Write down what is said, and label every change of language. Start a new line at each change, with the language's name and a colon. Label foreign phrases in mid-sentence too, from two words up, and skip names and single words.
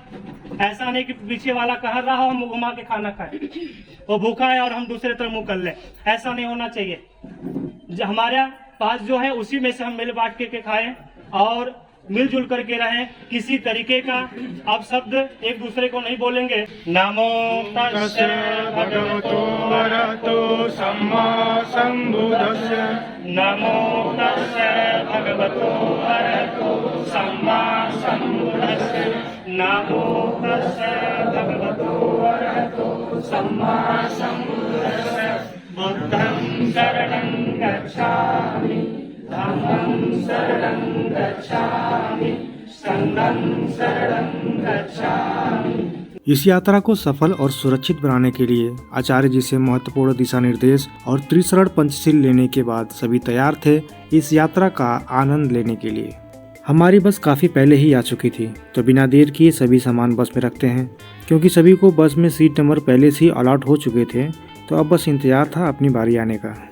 Hindi: ऐसा नहीं कि पीछे वाला कह रहा हो हम घुमा के खाना खाए, वो भूखा है और हम दूसरे तरफ मुंह कर ले, ऐसा नहीं होना चाहिए। हमारे पास जो है उसी में से हम मिल बांट के खाएं और मिलजुल करके रहें। किसी तरीके का आप शब्द एक दूसरे को नहीं बोलेंगे।
Pali: नमो तस्से भगवतो अरहतो सम्मा सम्बुद्धस्से, नमो तस्से भगवतो अरहतो सम्मा सम्बुद्धस्से, नमो तस्से भगवतो अरहतो सम्मा सम्बुद्धस्से। बुद्धं शरणं गच्छामि, धम्मं शरणं गच्छामि, संघं शरणं गच्छामि।
Hindi: इस यात्रा को सफल और सुरक्षित बनाने के लिए आचार्य जी से महत्वपूर्ण दिशा निर्देश और त्रिशरण पंचशील लेने के बाद सभी तैयार थे इस यात्रा का आनंद लेने के लिए। हमारी बस काफ़ी पहले ही आ चुकी थी, तो बिना देर किए सभी सामान बस में रखते हैं। क्योंकि सभी को बस में
English: seat number
Hindi: पहले से ही अलॉट हो चुके थे, तो अब बस इंतजार था अपनी बारी आने का।